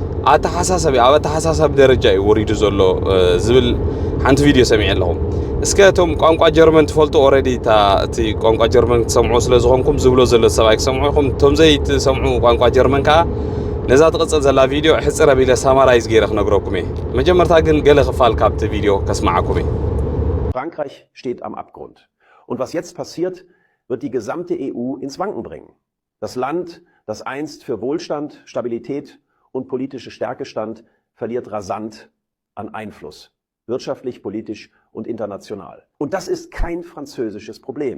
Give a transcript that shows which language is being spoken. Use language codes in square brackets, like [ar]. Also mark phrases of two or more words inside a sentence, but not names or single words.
[ti] ኣተሓሳሳቢ ደረጃ እዩ ወሪዱ ዘሎ ዝብል ሓንቲ ቪድዮ ሰሚዐ ኣለኹም እስከ እቶም ቋንቋ ጀርመን ትፈልጡ ኦልሬዲ እቲ ቋንቋ ጀርመን ትሰምዑ ስለ ዝኾንኩም ዝብሎ ዘሎ ሰብኣይ ክሰምዑ ኢኹም እቶም ዘይትሰምዑ ቋንቋ ጀርመን ከዓ ነዛ ትቕፅል ዘላ ቪድዮ ሕፅረ ቢለ ሳማራይዝ ገይረ ክነግረኩም እየ መጀመርታ ግን ገለ ክፋል ካብቲ ቪድዮ ከስማዓኩም እየ [de] Frankreich steht am Abgrund. Und was jetzt passiert, wird die gesamte EU ins Wanken bringen. Das Land, das einst für Wohlstand, Stabilität und politische Stärke stand, verliert rasant an Einfluss. Wirtschaftlich, politisch und international. Und das ist kein französisches Problem.